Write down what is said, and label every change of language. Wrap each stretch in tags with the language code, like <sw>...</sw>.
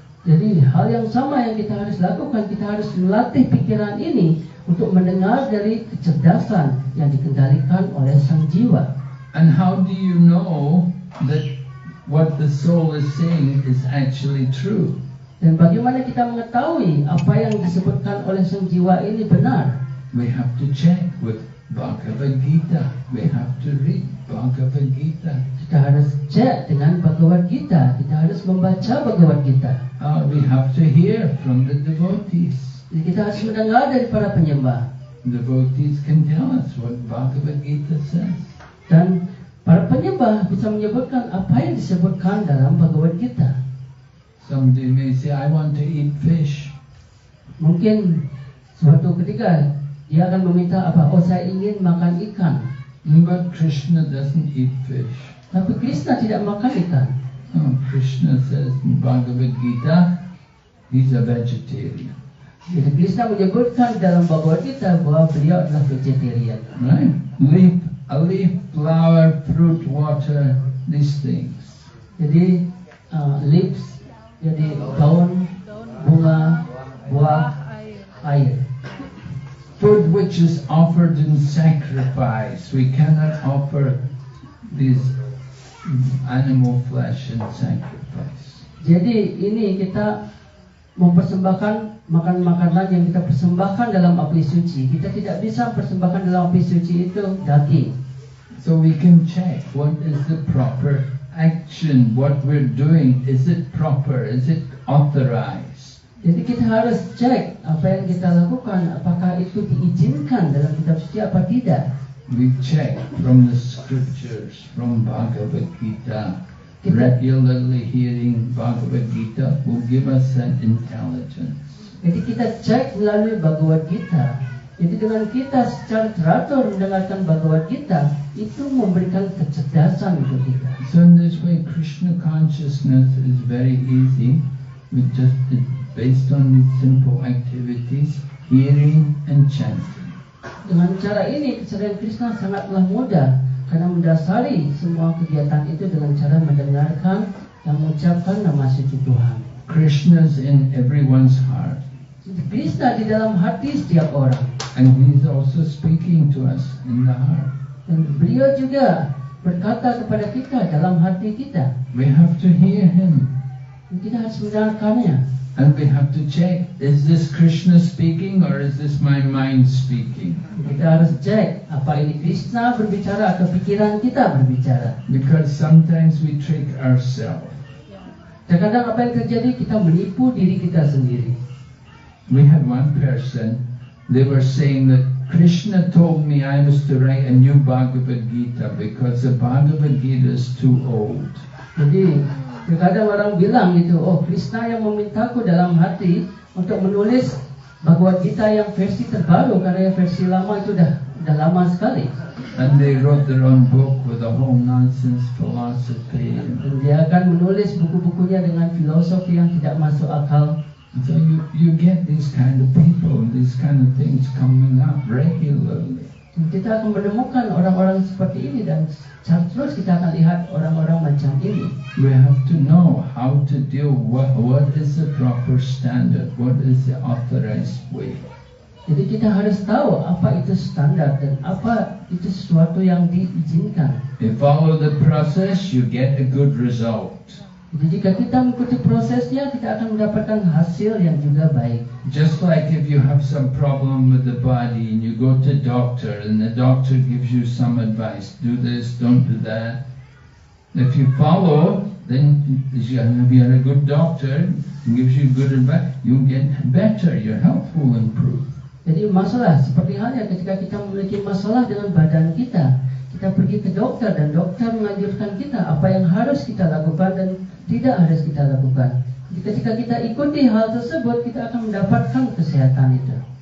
<id>Jadi hal yang sama yang kita harus lakukan, kita harus melatih pikiran ini untuk mendengar dari kecerdasan yang dikendalikan oleh sang jiwa.</id> <en>And how do you know that what the soul is saying is actually true?</en> <id>Dan bagaimana kita mengetahui apa yang disebutkan oleh sang jiwa ini benar?</id> <en>We have to check with Bhagavad Gita. We have to read Bhagavad Gita.</en> <id>Kita harus cek dengan Bhagavad Gita. Kita harus membaca Bhagavad Gita.</id> <en>We have to hear from the devotees.</en> <id>Jadi kita harus mendengar dari para penyembah.</id> <en>Devotees can tell us what Bhagavad Gita says.</en> <id>Dan para penyembah bisa menyebutkan apa yang disebutkan dalam Bhagavad Gita.</id> <en>Somebody may say, I want to eat fish.</en> <id>Mungkin suatu ketika dia akan meminta apa? Oh, saya ingin makan ikan.</id> <en>But Krishna doesn't eat fish.</en> <id>Tapi Krishna tidak makan ikan.</id> <en>Oh, Krishna says in Bhagavad Gita, he's a vegetarian.</en> <id>Jadi Krishna menyebutkan dalam Bhagavad Gita bahwa beliau adalah vegetarian.</id> <en>Right? A leaf, flower, fruit, water, these things.</en> <id>Jadi leaves jadi daun, bunga, buah, air.</id> <en>Food which is offered in sacrifice. We cannot offer these animal flesh in sacrifice.</en> <id>Jadi ini kita mempersembahkan makanan yang kita persembahkan dalam api suci. Kita tidak bisa persembahkan dalam api suci itu daging.</id> <en>So we can check what is the proper action, what we're doing, is it proper, is it authorized?</en> <id>Jadi kita harus cek apa yang kita lakukan, apakah itu diizinkan dalam kitab suci apa tidak.</id> <en>We check from the scriptures, from Bhagavad Gita. Regularly hearing Bhagavad Gita will give us that intelligence.</en> <id>Jadi kita cek melalui Bhagavad Gita. Jadi dengan kita secara teratur mendengarkan Bhagavad Gita, itu memberikan kecerdasan untuk kita.</id> <en>So in this way, Krishna consciousness is very easy. We just based on these simple activities, hearing and chanting.</en> <id>Dengan cara ini, kesadaran Krishna sangatlah mudah karena mendasari semua kegiatan itu dengan cara mendengarkan dan mengucapkan nama suci Tuhan.</id> <en>Krishna's in everyone's heart.</en> <id>Krishna di dalam hati setiap orang.</id> <en>And He's also speaking to us in the heart.</en> <id>Dan beliau juga berkata kepada kita dalam hati kita.</id> <en>We have to hear Him.</en> <id>Dan kita harus mendengarkannya.</id> <en>And we have to check, is this Krishna speaking or is this my mind speaking?</en> <id>Kita harus cek, apa ini Krishna berbicara atau pikiran kita berbicara.</id> <en>Because sometimes we trick ourselves.</en> <id>Terkadang apa yang terjadi, kita menipu diri kita sendiri.</id> <en>We had one person, they were saying that Krishna told me I was to write a new Bhagavad Gita because the Bhagavad Gita is too old.</en> <id>Jadi terkadang orang bilang gitu, oh Krishna yang memintaku dalam hati untuk menulis Bhagavad Gita yang versi terbaru karena yang versi lama itu udah lama sekali.</id> <en>And they wrote their own book with a whole nonsense philosophy.</en> <id>Dan dia akan menulis buku-bukunya dengan filosofi yang tidak masuk akal.</id> <en>So you get these kind of people, these kind of things coming up regularly.</en> <id>Dan kita akan menemukan orang-orang seperti ini dan terus kita akan lihat orang-orang macam ini.</id> <en>We have to know how to deal, what is the proper standard, what is the authorized way.</en> <id>Jadi kita harus tahu apa itu standar dan apa itu sesuatu yang diizinkan.</id> <en>You follow the process, you get a good result.</en> <id>Jadi jika kita mengikuti prosesnya, kita akan mendapatkan hasil yang juga baik.</id> <en>Just like if you have some problem with the body and you go to doctor and the doctor gives you some advice, do this, don't do that. If you follow, then you are a good doctor, gives you good advice, you'll get better, your health will improve.</en> <id>Jadi masalah seperti halnya ketika kita memiliki masalah dengan badan kita, kita pergi ke dokter dan dokter menganjurkan kita apa yang harus kita lakukan dan tidak harus kita lakukan. Jadi ketika kita ikuti hal tersebut, kita akan mendapatkan kesehatan itu.</id>